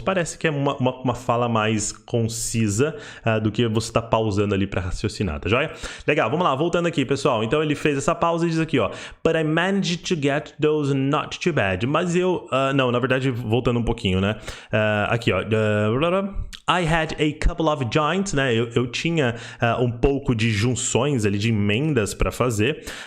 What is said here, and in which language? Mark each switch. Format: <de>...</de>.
<pt>Parece que é uma fala mais concisa do que você tá pausando ali para raciocinar, tá joia? Legal, vamos lá, voltando aqui, pessoal. Então ele fez essa pausa e diz aqui, ó,</pt> <en>but I managed to get those not too bad.</en> <pt>Mas eu, não, na verdade, voltando um pouquinho, né? Aqui, ó,</pt> <en>I had a couple of joints,</en> <pt>né? Eu tinha um pouco de junções ali, de emendas para fazer.</pt>